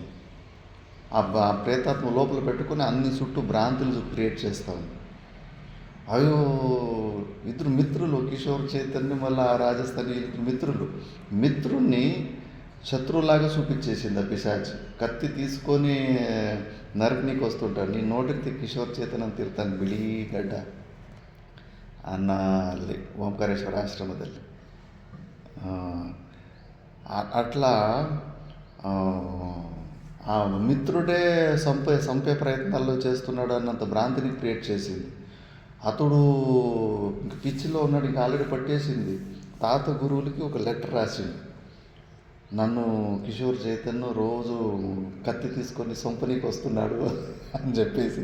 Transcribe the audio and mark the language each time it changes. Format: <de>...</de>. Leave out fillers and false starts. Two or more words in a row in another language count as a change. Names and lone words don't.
<te>ఆ ప్రేతాత్మ లోపల పెట్టుకొని అన్ని చుట్టూ భ్రాంతులు క్రియేట్ చేస్తూ ఉంది. అయ్యో, ఇద్దరు మిత్రులు, కిషోర్ చైతన్య మళ్ళీ రాజస్థానీ మిత్రుణ్ణి శత్రువులాగా చూపించేసింది ఆ పిశాచి. కత్తి తీసుకొని నరకనీకి వస్తుంటాడు. నీ నోటికి</te> <kn>కిషోర్ ಚೇತನ ತಿರ್ತಾನೆ ಬಿಳಿ ಗಡ್ಡ ಅನ್ನ ಅಲ್ಲಿ ಓಂಕಾರೇಶ್ವರ ಆಶ್ರಮದಲ್ಲಿ.</kn> <te>అట్లా ఆ మిత్రుడే సంపే ప్రయత్నాలు చేస్తున్నాడు అన్నంత భ్రాంతిని క్రియేట్ చేసింది. అతడు ఇంక పిచ్చిలో ఉన్నాడు, ఇంక ఆల్రెడీ పట్టేసింది. తాత గురువులకి ఒక లెటర్ రాసిండు, నన్ను కిషోర్ చైతన్య రోజు కత్తి తీసుకొని సొంపనీకి వస్తున్నాడు అని చెప్పేసి.</te>